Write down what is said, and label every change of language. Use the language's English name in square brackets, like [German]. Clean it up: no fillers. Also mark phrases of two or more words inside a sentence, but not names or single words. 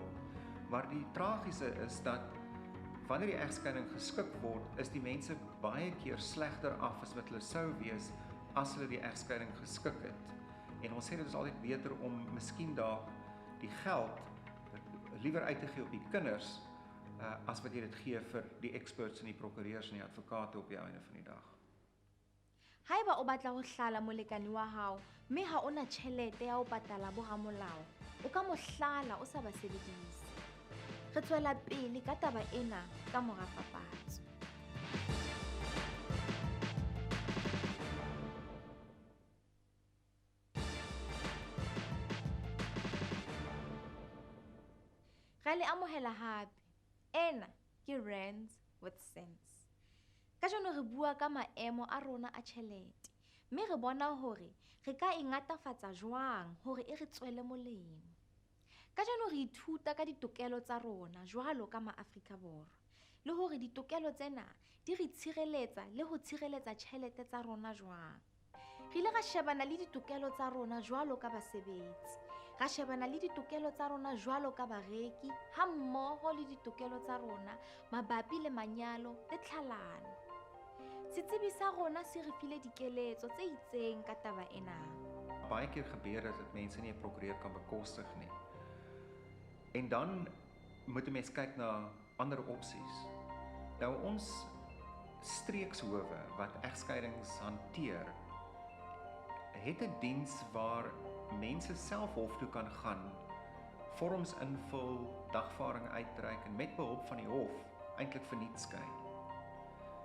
[Afrikaans] Maar die tragiese is dat wanneer die egskeiding geskik word, is die mense baie keer slegter af as wat hulle sou wees as hulle die egskeiding geskik het. En ons sê dit is altyd beter om miskien dalk die geld liewer uit te gee op die kinders as wat jy dit gee vir die experts en die prokureurs en die advokate op die einde van die dag. [Southern Sotho] Haeba o batla ho hlala molekane wa hao, mme ha ona tjhelete ya ho patala boramolao, o ka mo hlala o sa ba sebedise. Re tswela pele ka taba ena ka mora papatso. Re le amohela hape. Ena ke Rands with sense. Ka jeno re bua ka maemo a rona a tjhelete, mme re bona hore re ka ingatafatsa jwang hore e re tswele molemo. Ka jeno re ithuta ka ditokelo tsa rona jwalo ka ma-Afrika Borwa, le hore ditokelo tsena di re tshireletsa le ho tshireletsa tjhelete tsa rona jwang. Re ile ra shebana le ditokelo tsa rona jwalo ka basebetsi, ra shebana le ditokelo tsa rona jwalo ka bareki, ha mmoho le ditokelo tsa rona mabapi le manyalo le tlhalano. Setsebi sa rona se re file dikeletso tse itseng ka taba ena. [Afrikaans] Baie keer gebeur dit dat mense nie 'n prokureur kan bekostig nie. En dan moet 'n mens kyk na ander opsies. Nou ons streekshowe wat egskeidings hanteer, het 'n diens waar mense self hof toe kan gaan, vorms invul, dagvaarding uitreik en met behulp van die hof eintlik verniet skei.